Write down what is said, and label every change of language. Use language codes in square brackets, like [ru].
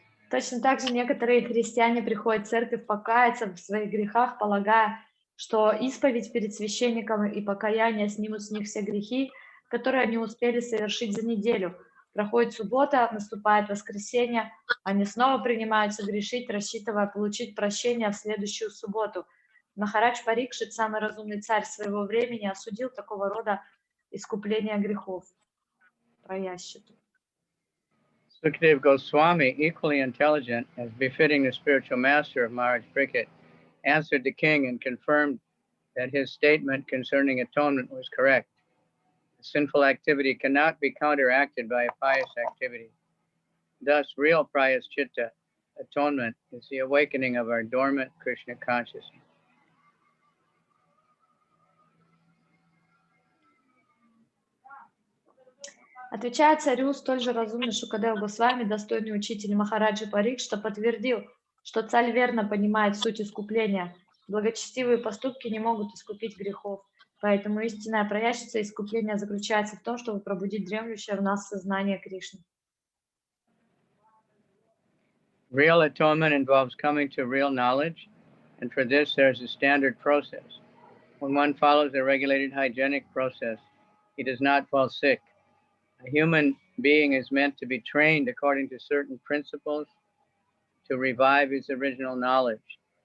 [ru] Точно так же некоторые христиане приходят в церковь покаяться в своих грехах, полагая, что исповедь перед священником и покаяние снимут с них все грехи, которые они успели совершить за неделю. Проходит суббота, наступает воскресенье, они снова принимаются грешить, рассчитывая получить прощение в следующую субботу. Махарадж Парикшит, самый разумный царь своего времени, осудил такого рода искупление грехов. Праящиту. [en] Sukadeva Goswami, equally intelligent as befitting the spiritual master of Maharaj Parikshit, answered the king and confirmed that his statement concerning atonement was correct. A sinful activity cannot be counteracted by a pious activity. Thus, real prayaschitta, atonement, is the awakening of our dormant Krishna consciousness. [ru] Отвечая царю, столь же разумный Шукадев Госвами, достойный учитель Махараджи Парикшита, подтвердил, что царь верно понимает суть искупления. Благочестивые поступки не могут искупить грехов, поэтому истинная праящица искупления заключается в том, чтобы пробудить дремлющее в нас сознание Кришны. [en] Real atonement involves coming to real knowledge, and for this there's a standard process. When one follows a regulated hygienic process, he does not fall sick. A human being is meant to be trained according to certain principles to revive his original knowledge.